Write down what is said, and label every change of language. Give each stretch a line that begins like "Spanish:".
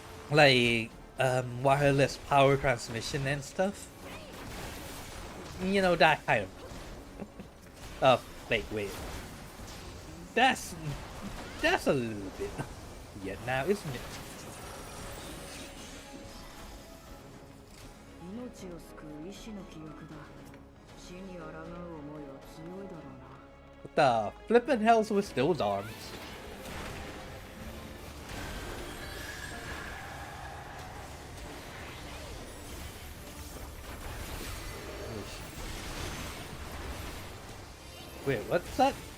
English: Like wireless power transmission and stuff. You know, that kind of. Oh, wait. That's a little bit weird now, isn't it?
Japanese: 命を救う医師の記憶だ。死に抗う思いは強いだろうな。
English: What the flippin' hell's with those arms? Wait, what's that?